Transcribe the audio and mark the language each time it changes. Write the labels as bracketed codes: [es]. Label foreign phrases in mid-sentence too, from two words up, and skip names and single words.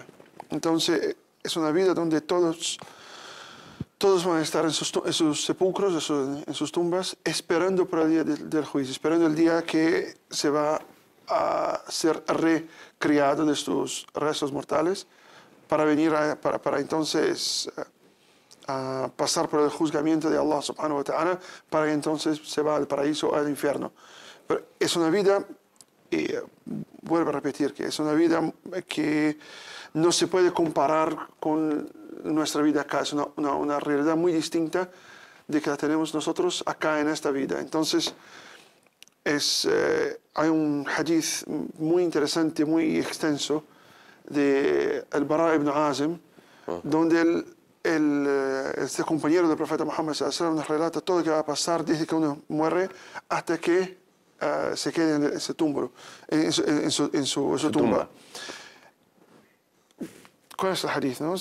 [es] Entonces, es una vida donde todos van a estar en sus sepulcros, en sus tumbas, esperando por el día del juicio, esperando el día que se va a ser recriado de sus restos mortales, para venir para entonces a pasar por el juzgamiento de Allah [ar] سبحانه وتعالى, [es] para que entonces se va al paraíso o al infierno. Pero es una vida, y vuelvo a repetir, que es una vida que no se puede comparar con nuestra vida acá. Es una realidad muy distinta de que la tenemos nosotros acá en esta vida. Entonces, hay un hadith muy interesante, muy extenso, de al-Bara ibn Azim, donde este compañero del profeta Muhammad nos relata todo lo que va a pasar desde que uno muere hasta que se quede en ese tumbo, en su tumba. ¿Cuál es el hadith? ¿No?